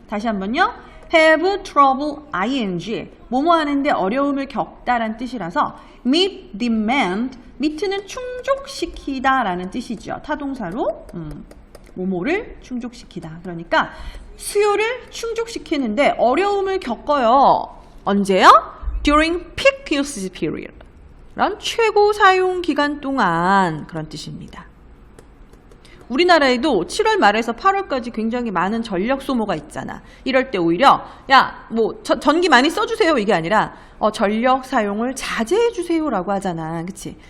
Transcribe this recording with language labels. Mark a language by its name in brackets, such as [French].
[Korean] 다시 한번요. [English] have trouble ing. [Korean] 뭐뭐 하는데 어려움을 겪다라는 뜻이라서 [English] meet demand. [Korean] meet는 충족시키다 라는 뜻이죠. 타동사로 뭐뭐를 충족시키다. 그러니까 수요를 충족시키는데 어려움을 겪어요. 언제요? [English] During peak usage period. [Korean] 란 최고 사용 기간 동안 그런 뜻입니다. 우리나라에도 7월 말에서 8월까지 굉장히 많은 전력 소모가 있잖아. 이럴 때 오히려 야, 뭐 전기 많이 써주세요 이게 아니라 전력 사용을 자제해 주세요라고 하잖아. 그치?